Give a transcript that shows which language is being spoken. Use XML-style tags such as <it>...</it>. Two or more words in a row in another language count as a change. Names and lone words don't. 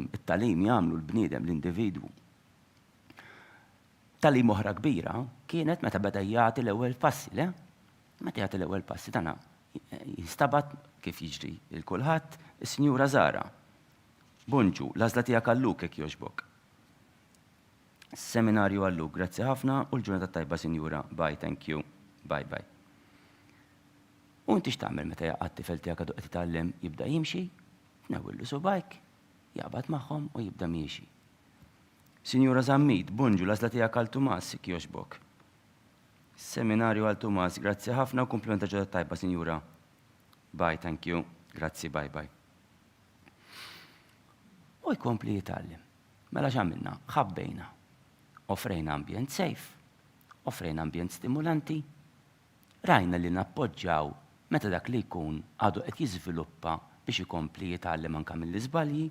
<mt>It-tagħlim jagħmlu l-bniedem l-individwu. Tagħlim oħra kbira kienet meta beda jagħti l-ewwel passi, le? Meta jagħti l-ewwel passi tagħna jistabat kif jiġri il-kulħadd is-Sinjura Zara. Bonġu, l-għażla tiegħek għalluk hekk jogħġbok. Seminarju għalluk, grazzi ħafna u l-ġurnata tajba Sinjura.</mt> <en>Bye, thank you. Bye.</en> <mt>U inti x'tagħmel meta jaqgħad tifel tiegħek għadu qed jitgħallem jibda jimxi, tnewwillu subajk, jaqbad magħhom u jibda miexi. Sinjura Zammid, bonġu, l-għażla tiegħek għal Tumas hekk jogħġbok. Seminarju għal Tumas, grazzi ħafna u komplimenta ġurnata tajba Sinjura.</mt> <en>Bye, thank you.</en> <mt>Grazzi, bye. U jkompli jitgħallem. Mela x'għamilna? Ħabbejna. Offrejna ambjent safe, offrejna ambjent stimulanti, rajna li nappoġġjaw meta dak li jkun għadu qed jiżviluppa biex ikompli jitgħallem anke mill-iżbalji.</mt>